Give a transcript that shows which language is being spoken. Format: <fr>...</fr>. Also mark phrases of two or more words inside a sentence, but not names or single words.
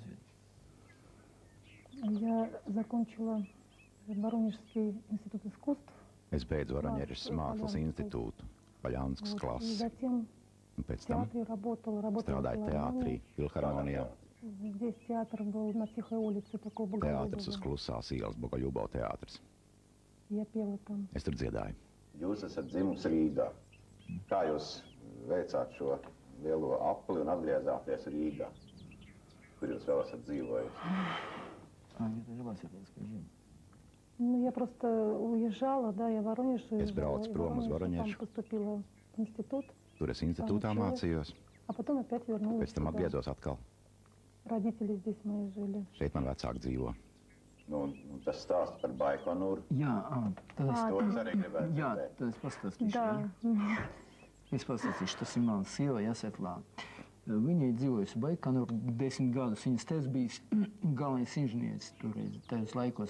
<ru>Я закончила Воронежский институт искусств.</ru> <lv>Es beidzu Varaņeras mākslas institūtu, Paļānskas</lv> <ru>И</ru> <lv>klases.</lv> <ru>затем</ru> <lv>Un</lv> <ru>в</ru> <lv>pēc tam</lv> <ru>театре работала в</ru> <lv>strādāju teātrī, Filharmonijā.</lv> <ru>Здесь театр был на Тихой улице, такой</ru> <lv>Teātris uz Bogoljubova. Klusās ielas, Bogoļubo teātris.</lv> <ru>Я пела там.</ru> <lv>Es tur dziedāju. Jūs esat dzimusi Rīgā. Kā jūs veicāt šo lielo apli un atgriezāties Rīgā, kur jūs vēl esat dzīvojuši?</lv> <ru>Это жила себе, скажи. Ну, я просто уезжала, да, я в Воронеж уезжала.</ru> <lv>braucu</lv> <ru>и</ru> <lv>prom uz</lv> <ru>Воронеж,</ru> <lv>Voronežu.</lv> <ru>Там поступила в институт,</ru> <lv>Tur es institūtā mācījos,</lv> <ru>а потом опять вернулась</ru> <lv>pēc tam</lv> <ru>сюда.</ru> <lv>atgriezos atkal.</lv> <ru>Родители здесь мои жили.</ru> <lv>Šeit man vecāki dzīvo. Nu, tas stāsts par Baikonūru. Jā, tad es To es arī gribētu Jā, dzirdēt. tad es pastāstīšu.</lv> <ru>Да.</ru> <lv>Es pastāstīšu, tas ir mans sieva, Jāseklā. Viņa ir dzīvojusi Baikonūrā 10 gadus. Viņas tēvs bija galvenais inženieris toreiz, tajos laikos.</lv>